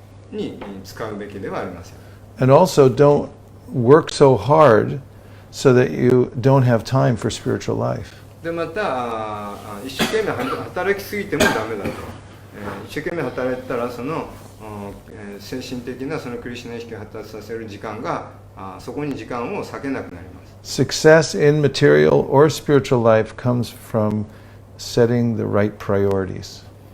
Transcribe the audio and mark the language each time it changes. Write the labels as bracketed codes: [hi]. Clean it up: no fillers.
[ja] に使うべきではありません。 [en] And also don't work so hard so that you don't have time for spiritual life. [ja] でまた一生懸命働きすぎてもダメだと、一生懸命働いてたらその精神的なそのクリシュナ意識を発達させる時間がそこに時間を割けなくなります。 [en] Success in material or spiritual life comes from setting the right priorities.